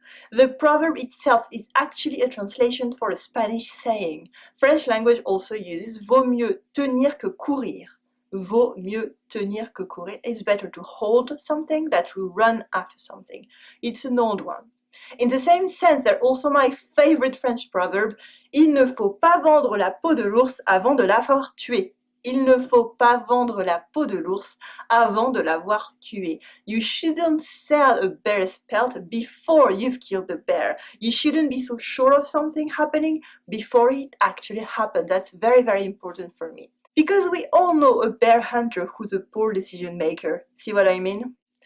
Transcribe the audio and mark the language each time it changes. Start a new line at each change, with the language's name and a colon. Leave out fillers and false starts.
English: The proverb itself is actually a translation for a Spanish saying. French language also uses
French: vaut mieux tenir que courir. Vaut mieux tenir que courir.
English: It's better to hold something than to run after something. It's an old one. In the same sense, they're also my favorite French proverb.
French: Il ne faut pas vendre la peau de l'ours avant de l'avoir tué. Il ne faut pas vendre la peau de l'ours avant de l'avoir tué.
English: You shouldn't sell a bear's pelt before you've killed the bear. You shouldn't be so sure of something happening before it actually happens. That's very, very important for me. Because we all know a bear hunter who's a poor decision maker. See what I mean?